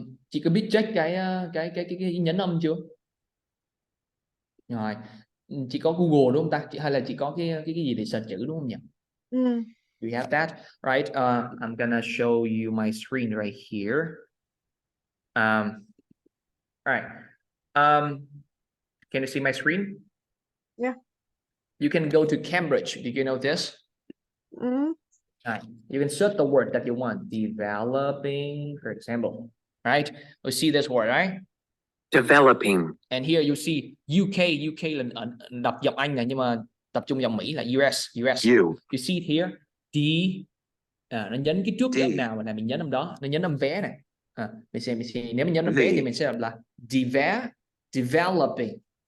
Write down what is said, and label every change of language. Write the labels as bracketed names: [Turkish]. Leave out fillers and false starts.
[Vietnamese] Chị có biết check cái nhấn âm chưa? Rồi. Chị có Google đúng không ta? Hay là chị có cái gì để search chữ đúng không nhỉ? [English] Do you have that? Right. I'm gonna show you my screen right here. All right. Can you see my screen? Yeah. You can go to Cambridge. Did you know this? Right. You can search the word that you want. Developing, for example. Right? You see this word, right? Developing. And here you see [Vietnamese] UK là đọc giọng Anh này, nhưng mà tập trung giọng Mỹ là US. [English] You see it here. [Vietnamese] Nó nhấn cái trước cái âm nào mà mình nhấn âm đó, nó nhấn âm vé này. Mình xem nếu mình nhấn âm vé thì mình sẽ đọc là developing.